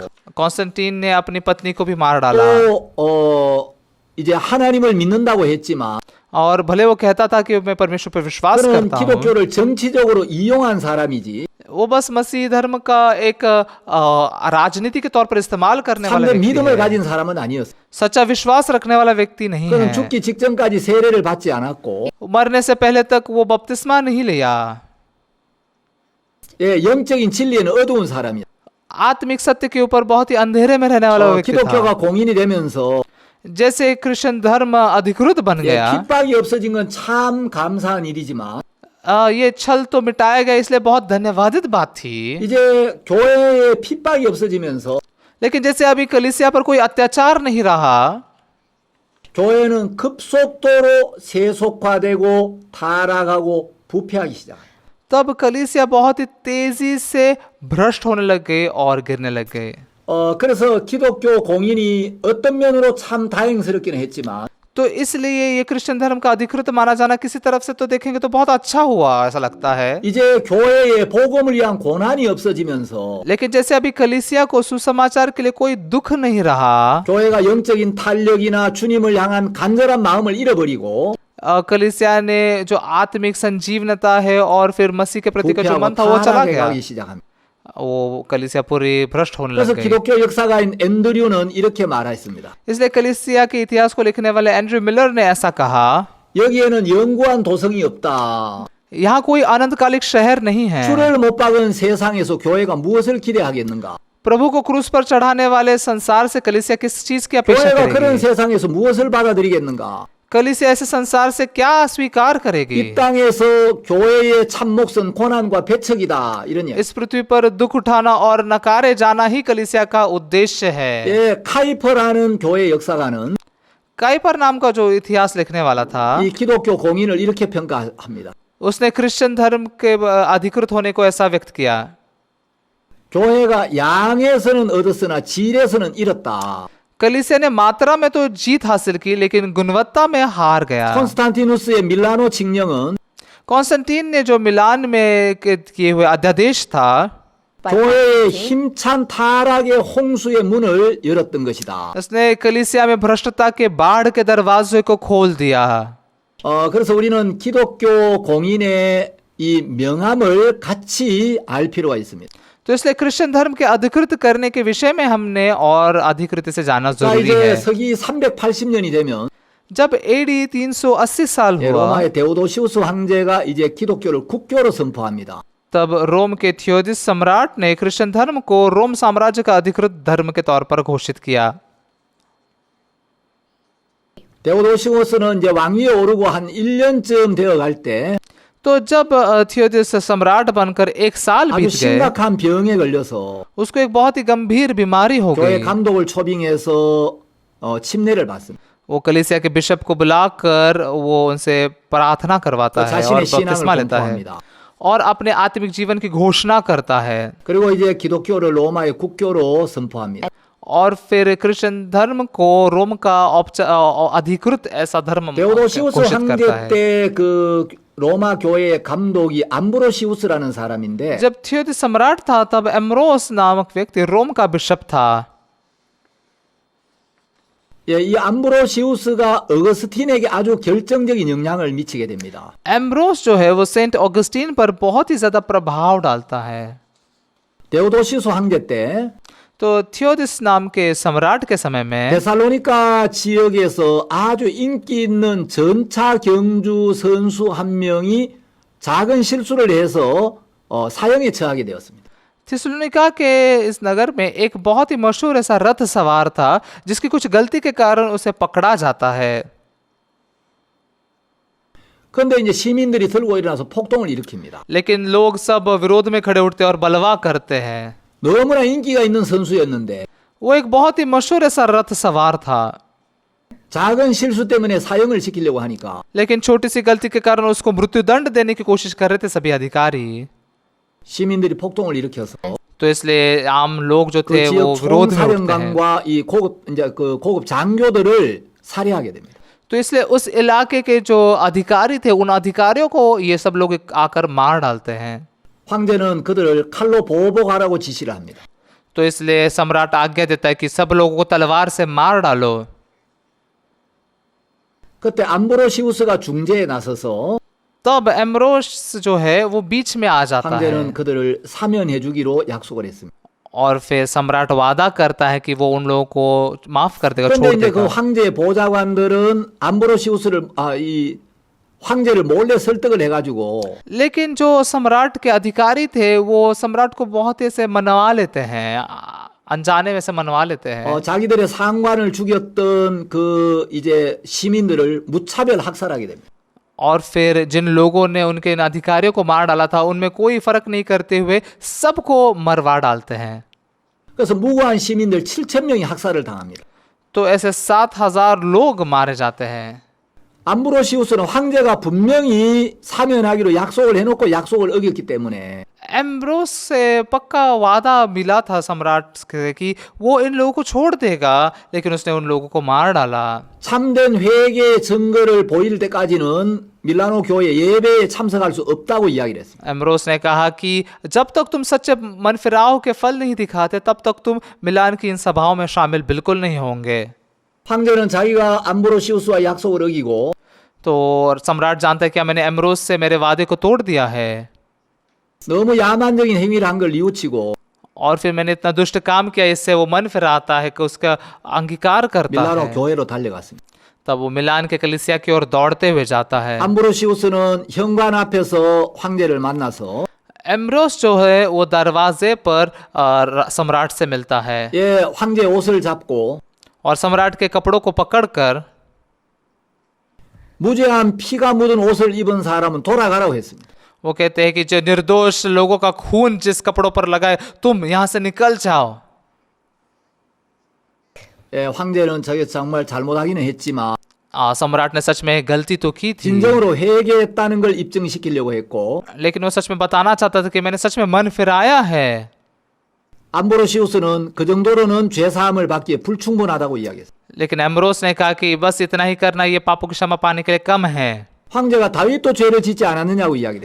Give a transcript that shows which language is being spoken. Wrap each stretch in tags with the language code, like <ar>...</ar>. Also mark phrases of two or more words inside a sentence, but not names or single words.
<hi>कॉन्स्टेंटीन ने अपनी पत्नी को भी मार डाला</hi> <ko>또 이제 하나님을 믿는다고 했지만</ko> <hi>और भले वो कहता था कि मैं परमेश्वर पर विश्वास</hi> <ko>그는</ko> <hi>करता हूँ,</hi> <ko>기독교를 정치적으로 이용한 사람이지</ko> <hi>वो बस मसीह धर्म का एक राजनीति के तौर पर इस्तेमाल करने वाला</hi> <ko>참된</ko> <hi>व्यक्ति</hi> <ko>믿음을</ko> <hi>है।</hi> <ko>가진 사람은 아니었어.</ko> <hi>सच्चा विश्वास रखने वाला व्यक्ति नहीं</hi> <ko>그는</ko> <hi>है।</hi> <ko>죽기 직전까지 세례를 받지 않았고</ko> <hi>मरने से पहले तक वो बपतिस्मा नहीं लिया।</hi> <ko>예, 영적인 진리에는 어두운 사람이야.</ko> <hi>आत्मिक सत्य के ऊपर बहुत ही अंधेरे में रहने वाला व्यक्ति</hi> <ko>기독교가</ko> <hi>था।</hi> <ko>공인이 되면서</ko> <hi>जैसे क्रिश्चियन धर्म अधिकृत बन</hi> <ko>예,</ko> <hi>गया,</hi> <ko>핍박이 없어진 건 참 감사한 일이지만</ko> <hi>ये छल तो मिटाया गया, इसलिए बहुत धन्यवादित बात थी।</hi> <ko>이제 교회에 핍박이 없어지면서</ko> <hi>लेकिन जैसे अभी कलीसिया पर कोई अत्याचार नहीं रहा,</hi> <ko>교회는 급속도로 세속화되고 타락하고 부패하기 시작해요.</ko> <hi>तब कलीसिया बहुत ही तेजी से भ्रष्ट होने लग गए और गिरने लग गए।</hi> <ko>그래서 기독교 공인이 어떤 면으로 참 다행스럽기는 했지만</ko> <hi>तो इसलिए ये क्रिश्चियन धर्म का अधिकृत माना जाना किसी तरफ से तो देखेंगे तो बहुत अच्छा हुआ, ऐसा लगता है।</hi> <ko>이제 교회에 복음을 위한 고난이 없어지면서</ko> <hi>लेकिन जैसे अभी कलीसिया को सुसमाचार के लिए कोई दुख नहीं रहा,</hi> <ko>교회가 영적인 탄력이나 주님을 향한 간절한 마음을 잃어버리고</ko> <hi>कलीसिया ने जो आत्मिक संजीवनता है और फिर मसीह के प्रति का जो</hi> <ko>부패하고</ko> <hi>मन था वो चला</hi> <ko>타락해</ko> <hi>गया,</hi> <ko>가기 시작합니다.</ko> <hi>वो कलीसिया पूरी भ्रष्ट होने</hi> <ko>그래서</ko> <hi>लग गई।</hi> <ko>기독교 역사가인 앤드류는 이렇게 말했습니다.</ko> <hi>इसलिए कलीसिया के इतिहास को लिखने वाले एंड्रयू मिलर ने ऐसा कहा,</hi> <ko>여기에는 영구한 도성이 없다.</ko> <hi>यहाँ कोई अनंतकालिक शहर नहीं है।</hi> <ko>주를 못 박은 세상에서 교회가 무엇을 기대하겠는가?</ko> <hi>प्रभु को क्रूस पर चढ़ाने वाले संसार से कलीसिया किस चीज की अपेक्षा</hi> <ko>교회가 그런</ko> <hi>करेगी?</hi> <ko>세상에서 무엇을 받아들이겠는가?</ko> <hi>कलीसिया ऐसे संसार से क्या स्वीकार</hi> <ko>이</ko> <hi>करेगी?</hi> <ko>땅에서 교회의 참 몫은 고난과 배척이다. 이런 이야기.</ko> <hi>इस पृथ्वी पर दुख उठाना और नकारे जाना ही कलीसिया का उद्देश्य है।</hi> <ko>예, 카이퍼라는 교회 역사가는</ko> <hi>काइपर नाम का जो इतिहास लिखने वाला था,</hi> <ko>이 기독교 공인을 이렇게 평가합니다.</ko> <hi>उसने क्रिश्चियन धर्म के अधिकृत होने को ऐसा व्यक्त किया,</hi> <ko>교회가 양에서는 얻었으나 질에서는 잃었다.</ko> <hi>कलीसिया ने मात्रा में तो जीत हासिल की लेकिन गुणवत्ता में हार गया।</hi> <ko>콘스탄티누스의 밀라노 칙령은</ko> <hi>कॉन्स्टेंटीन ने जो मिलान में किए हुए अध्यादेश था,</hi> <ko>교회의 힘찬 타락의 홍수의 문을 열었던 것이다.</ko> <hi>उसने कलीसिया में भ्रष्टता के बाढ़ के दरवाजे को खोल दिया।</hi> <ko>그래서 우리는 기독교 공인의 이 명함을 같이 알 필요가 있습니다.</ko> <hi>तो इसलिए क्रिश्चियन धर्म के अधिकृत करने के विषय में हमने और अधिकृत से जाना</hi> <ko>자,</ko> <hi>जरूरी</hi> <ko>이제</ko> <hi>है।</hi> <ko>서기 380년이 되면</ko> <hi>जब एडी 380 साल</hi> <ko>예,</ko> <hi>हुआ,</hi> <ko>로마의 데오도시우스 황제가 이제 기독교를 국교로 선포합니다.</ko> <hi>तब रोम के थियोदिस सम्राट ने क्रिश्चियन धर्म को रोम साम्राज्य का अधिकृत धर्म के तौर पर घोषित किया।</hi> <ko>데오도시우스는 이제 왕위에 오르고 한 1년쯤 되어 갈 때</ko> <hi>तो तो जब थियोदिस सम्राट बनकर 1 साल</hi> <ko>아주</ko> <hi>बीत गए,</hi> <ko>심각한 병에 걸려서</ko> <hi>उसको एक बहुत ही गंभीर बीमारी हो</hi> <ko>교회</ko> <hi>गई।</hi> <ko>감독을 초빙해서 침례를 받습니다.</ko> <hi>वो कलीसिया के बिशप को बुलाकर वो उनसे प्रार्थना करवाता</hi> <ko>또</ko> <hi>है और</hi> <ko>자신의 신앙을</ko> <hi>बपतिस्मा लेता है</hi> <ko>공포합니다.</ko> <hi>और अपने आत्मिक जीवन की घोषणा करता है।</hi> <ko>그리고 이제 기독교를 로마의 국교로 선포합니다.</ko> <hi>और फिर क्रिश्चियन धर्म को रोम का अधिकृत ऐसा धर्म</hi> <ko>데오도시우스</ko> <hi>घोषित करता</hi> <ko>황제</ko> <hi>है।</hi> <ko>때 그 로마 교회의 감독이 암브로시우스라는 사람인데</ko> <hi>जब थियोदिस सम्राट था तब एम्ब्रोस नामक व्यक्ति रोम का बिशप था।</hi> <ko>예, 이 암브로시우스가 어거스틴에게 아주 결정적인 영향을 미치게 됩니다.</ko> <hi>एम्ब्रोस जो है वो सेंट ऑगस्टीन पर बहुत ही ज्यादा प्रभाव डालता है।</hi> <ko>데오도시우스 황제 때</ko> <hi>तो थियोदिस नाम के सम्राट के समय में</hi> <ko>데살로니가 지역에서 아주 인기 있는 전차 경주 선수 한 명이 작은 실수를 해서 사형에 처하게 되었습니다.</ko> <hi>थिस्सलुनीका के इस नगर में एक बहुत ही मशहूर ऐसा रथ सवार था जिसकी कुछ गलती के कारण उसे पकड़ा जाता है।</hi> <ko>그런데 이제 시민들이 들고 일어나서 폭동을 일으킵니다.</ko> <hi>लेकिन लोग सब विरोध में खड़े उठते और बलवा करते हैं।</hi> <ko>너무나 인기가 있는 선수였는데</ko> <hi>वो एक बहुत ही मशहूर ऐसा रथ सवार था,</hi> <ko>작은 실수 때문에 사형을 시키려고 하니까</ko> <hi>लेकिन छोटी सी गलती के कारण उसको मृत्युदंड देने की कोशिश कर रहे थे सभी अधिकारी।</hi> <ko>시민들이 폭동을 일으켜서</ko> <hi>तो इसलिए आम लोग जो</hi> <ko>그</ko> <hi>थे वो</hi> <ko>지역</ko> <hi>विरोध में उठते हैं।</hi> <ko>총사령관과 이 고급 장교들을 살해하게 됩니다.</ko> <hi>तो इसलिए उस इलाके के जो अधिकारी थे उन अधिकारियों को ये सब लोग आकर मार डालते हैं।</hi> <ko>황제는 그들을 칼로 보복하라고 지시를 합니다.</ko> <hi>तो इसलिए सम्राट आज्ञा देता है कि सब लोगों को तलवार से मार डालो।</hi> <ko>그때 암브로시우스가 중재에 나서서</ko> <hi>तब एम्ब्रोस जो है वो बीच में आ जाता है</hi> <ko>황제는 그들을 사면해 주기로 약속을 했습니다.</ko> <hi>और फिर सम्राट वादा करता है कि वो उन लोगों को माफ कर देगा,</hi> <ko>그런데</ko> <hi>छोड़</hi> <ko>이제 그</ko> <hi>देगा।</hi> <ko>황제의 보좌관들은 암브로시우스를 이 황제를 몰래 설득을 해가지고</ko> <hi>लेकिन जो सम्राट के अधिकारी थे वो सम्राट को बहुत ही से मनवा लेते हैं, अनजाने में से मनवा लेते हैं।</hi> <ko>자기들의 상관을 죽였던 그 이제 시민들을 무차별 학살하게 됩니다.</ko> <hi>और फिर जिन लोगों ने उनके इन अधिकारियों को मार डाला था उनमें कोई फर्क नहीं करते हुए सबको मरवा डालते हैं।</hi> <ko>그래서 무고한 시민들 7,000명이 학살을 당합니다.</ko> <hi>तो ऐसे 7,000 लोग मारे जाते हैं।</hi> <ko>암브로시우스는 황제가 분명히 사면하기로 약속을 해놓고 약속을 어겼기 때문에</ko> <hi>एम्ब्रोस से पक्का वादा मिला था सम्राट से कि वो इन लोगों को छोड़ देगा, लेकिन उसने उन लोगों को मार डाला।</hi> <ko>참된 회개의 증거를 보일 때까지는 밀라노 교회 예배에 참석할 수 없다고 이야기를 했습니다.</ko> <hi>एम्ब्रोस ने कहा कि जब तक तुम सच्चे मन फिराव के फल नहीं दिखाते तब तक तुम मिलान की इन सभाओं में शामिल बिल्कुल नहीं होंगे।</hi> <ko>황제는 자기가 암브로시우스와 약속을 어기고</ko> <hi>तो सम्राट जानता है कि मैंने एम्ब्रोस से मेरे वादे को तोड़ दिया है</hi> <ko>너무 야만적인 행위를 한 걸 뉘우치고</ko> <hi>और फिर मैंने इतना दुष्ट काम किया, इससे वो मन फिराता है कि उसका अंगीकार करता</hi> <ko>밀라노</ko> <hi>है।</hi> <ko>교회로 달려갔습니다.</ko> <hi>तब वो मिलान के कलीसिया की ओर दौड़ते हुए जाता है।</hi> <ko>암브로시우스는 현관 앞에서 황제를 만나서</ko> <hi>एम्ब्रोस जो है वो दरवाजे पर सम्राट से मिलता है</hi> <ko>예, 황제 옷을 잡고</ko> <hi>और सम्राट के कपड़ों को पकड़कर</hi> <ko>무죄한 피가 묻은 옷을 입은 사람은 돌아가라고 했습니다.</ko> <hi>वो कहते हैं कि जो निर्दोष लोगों का खून जिस कपड़ों पर लगा है तुम यहाँ से निकल जाओ।</hi> <ko>예, 황제는 저게 정말 잘못하기는 했지만</ko> <hi>सम्राट ने सच में गलती तो की थी,</hi> <ko>진정으로 회개했다는 걸 입증시키려고 했고</ko> <hi>लेकिन वो सच में बताना चाहता था कि मैंने सच में मन फिराया है।</hi> <ko>암브로시우스는 그 정도로는 죄 사함을 받기에 불충분하다고 이야기했어요.</ko> <hi>लेकिन एम्ब्रोस ने कहा कि बस इतना ही करना ये पापों की क्षमा पाने के लिए कम है।</hi> <ko>황제가 다윗도 죄를 짓지 않았느냐고 이야기를 했어요.</ko>